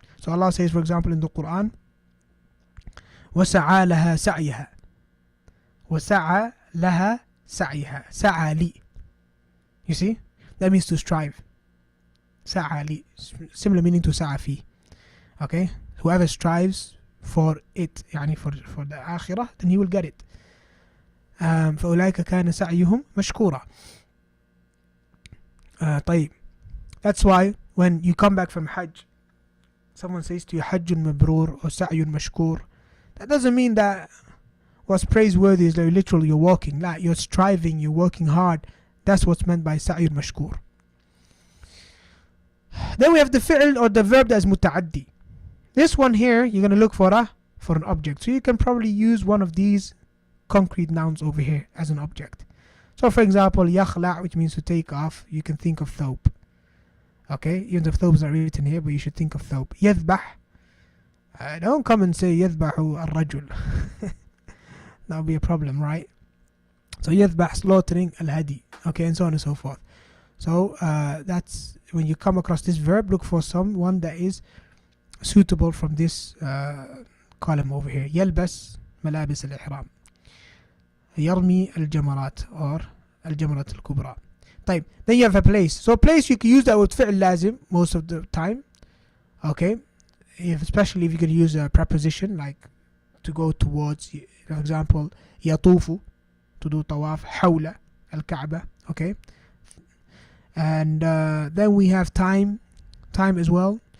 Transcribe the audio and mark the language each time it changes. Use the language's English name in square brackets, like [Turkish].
[English] So Allah says, for example, in the Quran, [Arabic] وَسَعَى لَهَا سَعْيَهَا, وَسَعَى لَهَا سَعْيَهَا, سَعَى لِي. [English] You see? That means to strive. [Arabic] سَعَى لِي. [English] Similar meaning to [Arabic] سَعَى فِي. [English] Okay? Whoever strives for it, [Arabic] يعني [English] for the akhirah, then he will get it. [Arabic] فأولئك كان سعيهم مشكورا. طيب. [English] That's why when you come back from Hajj, someone says to you [Arabic] حج مبرور [English] or [Arabic] سعي مشكور, [English] that doesn't mean that what's praiseworthy is like literally you're walking. Like you're striving, you're working hard. That's what's meant by [Arabic] سعي مشكور. [English] Then we have the fi'l or the verb that is متعدي. This one here, you're going to look for an object. So you can probably use one of these concrete nouns over here as an object. So for example, يخلع, which means to take off, you can think of thawb. Okay, even if thawb is not written here, but you should think of thawb. [Arabic] يذبح, [English] don't come and say [Arabic] يذبح الرجل. [English] That would be a problem, right? So [Arabic] يذبح, [English] slaughtering, al-hadi. Okay, and so on and so forth. So that's when you come across this verb, look for someone that is suitable from this column over here. [Arabic] يلبس ملابس الإحرام, يرمي الجمرات [English] or [Arabic] الجمرة الكبرى. طيب, [English] then you have a place. So place, you can use that with فعل لازم most of the time. Okay, especially if you could use a preposition like to go towards, for example, [Arabic] يطوف, [English] to do tawaf, [Arabic] حول الكعبة. [English] Okay, and then we have time as well.